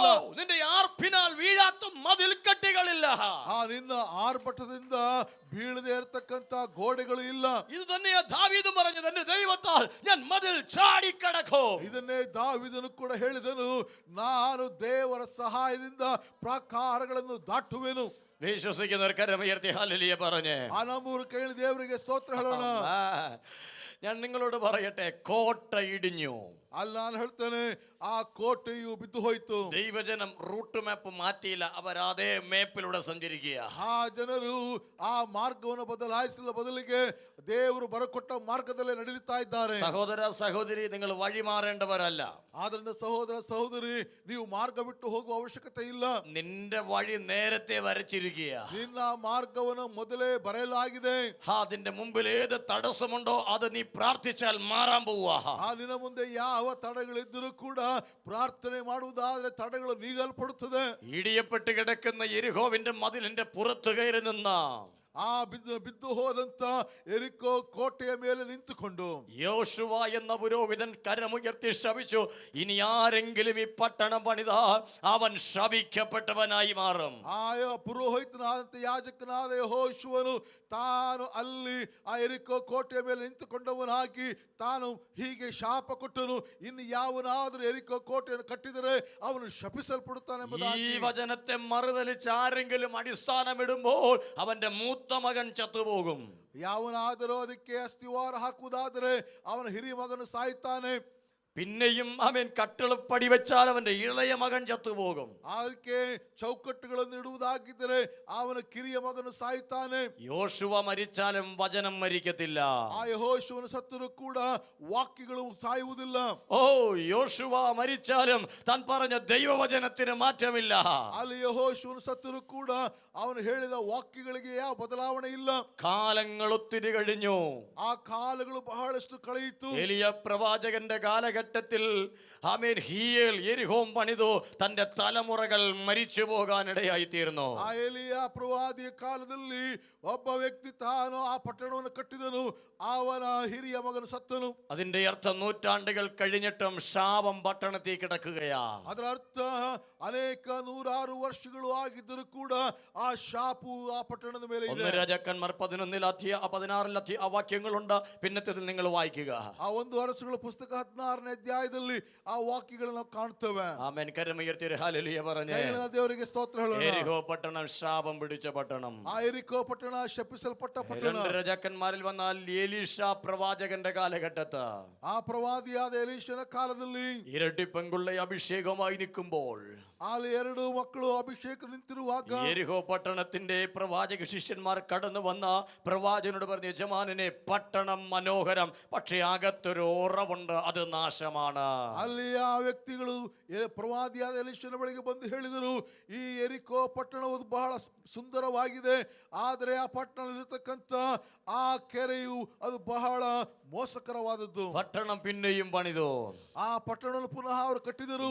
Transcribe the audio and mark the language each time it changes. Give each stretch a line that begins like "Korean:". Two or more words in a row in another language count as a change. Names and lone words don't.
Malayalam: നിന്റെ ആർപ്പിനാൽ വീഴാത്ത മതിൽക്കെട്ടുകളില്ല.
Kannada: ನಿನ್ನ ಆರ್ಭಟದಿಂದ ಬೀಳದೆ ಇರತಕ್ಕಂತ ಗೋಡೆಗಳು ಇಲ್ಲ.
Malayalam: ഇത് തന്നെയാ ദാവീദും പറഞ്ഞത്, എന്റെ ദൈവത്താൽ ഞാൻ മതിൽ ചാടിക്കടക്കും.
Kannada: ಇದನ್ನೇ ದಾವೀದನು ಕೂಡ ಹೇಳಿದನು, ನಾನು ದೇವರ ಸಹಾಯದಿಂದ ಪ್ರಾಕಾರಗಳನ್ನು ದಾಟುವೆನು.
Malayalam: വിശ്വസിക്കുന്നവർ കരമുയർത്തി ഹല്ലേലൂയ പറഞ്ഞേ.
Kannada: ಆ ನಮ್ಮೂರು ಕೈಯಲ್ಲಿ ದೇವರಿಗೆ ಸ್ತೋತ್ರ ಹೇಳೋಣ.
Malayalam: ഞാൻ നിങ്ങളോട് പറയട്ടെ, കോട്ട ഇടിഞ്ഞു.
Kannada: ಅಲ್ಲಿ ನಾನು ಹೇಳ್ತೇನೆ, ಆ ಕೋಟೆಯು ಬಿದ್ದು ಹೋಯಿತು.
Malayalam: ദൈവജനം റൂട്ട് മാപ്പ് മാറ്റിയില്ല, അവർ അതേ മേപ്പിലൂടെ സഞ്ചരിക്കുക.
Kannada: ಆ ಜನರು ಆ ಮಾರ್ಗವನ್ನು ಬದಲಾಯಿಸಲು ಬದಲಿಗೆ ದೇವರು ಬರಕೊಟ್ಟ ಮಾರ್ಗದಲ್ಲೇ ನಡೆಯುತ್ತಾ ಇದ್ದಾರೆ.
Malayalam: സഹോദര സഹോദരി, നിങ്ങൾ വഴി മാറേണ്ടവരല്ല.
Kannada: ಆದ್ರಿಂದ ಸಹೋದರ ಸಹೋದರಿ, ನೀವು ಮಾರ್ಗ ಬಿಟ್ಟು ಹೋಗುವ ಅವಶ್ಯಕತೆ ಇಲ್ಲ.
Malayalam: നിന്റെ വഴി നേരത്തെ വരച്ചിരിക്കുക.
Kannada: ನಿನ್ನ ಮಾರ್ಗವನ್ನು ಮೊದಲೇ ಬರೆಯಲಾಗಿದೆ.
Malayalam: അതിന്റെ മുമ്പിൽ ഏത് തടസ്സമുണ്ടോ അത് നീ പ്രാർത്ഥിച്ചാൽ മാറാൻ പോവുക.
Kannada: ನಿನ್ನ ಮುಂದೆ ಯಾವ ತಡೆಗಳಿದ್ದರೂ ಕೂಡ ಪ್ರಾರ್ಥನೆ ಮಾಡುವುದಾದ್ರೆ ತಡೆಗಳು ನೀಗಲ್ಪಡುತ್ತದೆ.
Malayalam: ഇടിയപ്പെട്ട് കിടക്കുന്ന യെരിഹോവിന്റെ മതിലിന്റെ പുറത്തു കയറി നിന്ന
Kannada: ಆ ಬಿದ್ದು ಹೋದಂತ ಎರಿಕೋ ಕೋಟೆಯ ಮೇಲೆ ನಿಂತುಕೊಂಡು
Malayalam: യോശുവ എന്ന പുരോഹിതൻ കരമുയർത്തി ശപിച്ചു, ഇനി ആരെങ്കിലും ഈ പട്ടണം പണിത അവൻ ശപിക്കപ്പെട്ടവനായി മാറും.
Kannada: ಆ ಪುರೋಹಿತನಾದಂತ ಯಾಜಕನಾದ ಯೆಹೋಶುವನು ತಾನು ಅಲ್ಲಿ ಆ ಎರಿಕೋ ಕೋಟೆಯ ಮೇಲೆ ನಿಂತುಕೊಂಡವನಾಗಿ ತಾನು ಹೀಗೆ ಶಾಪ ಕೊಟ್ಟನು, ಇನ್ನು ಯಾವನಾದರೂ ಎರಿಕೋ ಕೋಟೆಯನ್ನು ಕಟ್ಟಿದರೆ ಅವನು ಶಪಿಸಲ್ಪಡುತ್ತಾನೆಂಬುದಾಗಿ.
Malayalam: ഈ വചനത്തെ മറുതലിച്ച് ആരെങ്കിലും അടിസ്ഥാനമിടുമ്പോൾ അവന്റെ മൂത്ത മകൻ ചത്തുപോകും.
Kannada: ಯಾವನಾದರೂ ಅದಕ್ಕೆ ಅಸ್ತಿವಾರ ಹಾಕುವುದಾದರೆ ಅವನ ಹಿರಿಯ ಮಗನು ಸಾಯುತ್ತಾನೆ.
Malayalam: പിന്നെയും അവൻ കട്ടിളപ്പടി വെച്ചാൽ അവന്റെ ഇളയ മകൻ ചത്തുപോകും.
Kannada: ಅದಕ್ಕೆ ಚೌಕಟ್ಟುಗಳನ್ನು ಇಡುವುದಾಗಿದ್ದರೆ ಅವನ ಕಿರಿಯ ಮಗನು ಸಾಯುತ್ತಾನೆ.
Malayalam: യോശുവ മരിച്ചാലും വചനം മരിക്കത്തില്ല.
Kannada: ಆ ಯೆಹೋಶುವನು ಸತ್ತರೂ ಕೂಡ ವಾಕ್ಯಗಳು ಸಾಯುವುದಿಲ್ಲ.
Malayalam: ഓ, യോശുവ മരിച്ചാലും താൻ പറഞ്ഞ ദൈവവചനത്തിന് മാറ്റമില്ല.
Kannada: ಅಲ್ಲಿ ಯೆಹೋಶುವನು ಸತ್ತರೂ ಕೂಡ ಅವನು ಹೇಳಿದ ವಾಕ್ಯಗಳಿಗೆ ಯಾವ ಬದಲಾವಣೆ ಇಲ್ಲ.
Malayalam: കാലങ്ങൾ ഒത്തിരി കഴിഞ്ഞു.
Kannada: ಆ ಕಾಲಗಳು ಬಹಳಷ್ಟು ಕಳೆಯಿತು.
Malayalam: എലിയ പ്രവാചകന്റെ കാലഘട്ടത്തിൽ ആമേൻ ഹീയേൽ യെരിഹോം പണിതു തന്റെ തലമുറകൾ മരിച്ചു പോകാനിടയായി തീർന്നു.
Kannada: ಆ ಎಲಿಯ ಪ್ರವಾದಿಯ ಕಾಲದಲ್ಲಿ ಒಬ್ಬ ವ್ಯಕ್ತಿ ತಾನು ಆ ಪಟ್ಟಣವನ್ನು ಕಟ್ಟಿದನು, ಅವನ ಹಿರಿಯ ಮಗನು ಸತ್ತನು.
Malayalam: അതിന്റെ അർത്ഥം നൂറ്റാണ്ടുകൾ കഴിഞ്ഞിട്ടും ശാപം പട്ടണത്തിൽ കിടക്കുകയാ.
Kannada: ಅದರ ಅರ್ಥ ಅನೇಕ ನೂರಾರು ವರ್ಷಗಳು ಆಗಿದ್ದರೂ ಕೂಡ ಆ ಶಾಪು ಆ ಪಟ್ಟಣದ ಮೇಲೆ ಇದೆ.
Malayalam: 1 രാജാക്കന്മാർ 11 ആ വാക്യങ്ങളുണ്ട്. പിന്നത്തേതിൽ നിങ്ങൾ വായിക്കുക.
Kannada: ಆ 1 ಅರಸುಗಳ ಪುಸ್ತಕ 16ನೇ ಅಧ್ಯಾಯದಲ್ಲಿ ಆ ವಾಕ್ಯಗಳನ್ನು ನಾವು ಕಾಣ್ತೇವೆ.
Malayalam: ആമേൻ. കരമുയർത്തി ഹല്ലേലൂയ പറഞ്ഞേ.
Kannada: ದೇವರಿಗೆ ಸ್ತೋತ್ರ ಹೇಳೋಣ.
Malayalam: യെരിഹോ പട്ടണം ശാപം പിടിച്ച പട്ടണം.
Kannada: ಆ ಎರಿಕೋ ಪಟ್ಟಣ ಶಪಿಸಲ್ಪಟ್ಟ ಪಟ್ಟಣ.
Malayalam: 2 രാജാക്കന്മാരിൽ വന്നാൽ എലീഷ പ്രവാചകന്റെ കാലഘട്ടത്ത്
Kannada: ಆ ಪ್ರವಾದಿಯಾದ ಎಲೀಷನ ಕಾಲದಲ್ಲಿ
Malayalam: ഇരട്ടി പെൺകുള്ള അഭിഷേകമായി നിൽക്കുമ്പോൾ
Kannada: ಅಲ್ಲಿ 2 ಮಕ್ಕಳು ಅಭಿಷೇಕ ನಿಂತಿರುವಾಗ
Malayalam: യെരിഹോ പട്ടണത്തിന്റെ പ്രവാചക ശിഷ്യന്മാർ കടന്നു വന്ന പ്രവാചകനോട് പറഞ്ഞു, യജമാനനെ പട്ടണം മനോഹരം, പക്ഷേ അകത്തൊരു ഉറവുണ്ട്, അത് നാശമാണ്.
Kannada: ಅಲ್ಲಿ ಆ ವ್ಯಕ್ತಿಗಳು ಪ್ರವಾದಿಯಾದ ಎಲೀಷನ ಬಳಿಗೆ ಬಂದು ಹೇಳಿದರು, ಈ ಎರಿಕೋ ಪಟ್ಟಣವು ಬಹಳ ಸುಂದರವಾಗಿದೆ, ಆದರೆ ಆ ಪಟ್ಟಣದಲ್ಲಿರತಕ್ಕಂತ ಆ ಕೆರೆಯು ಅದು ಬಹಳ ಮೋಸಕರವಾದದ್ದು.
Malayalam: പട്ടണം പിന്നെയും പണിതു.
Kannada: ಆ ಪಟ್ಟಣವನ್ನು ಪುನಃ ಅವರು ಕಟ್ಟಿದರು.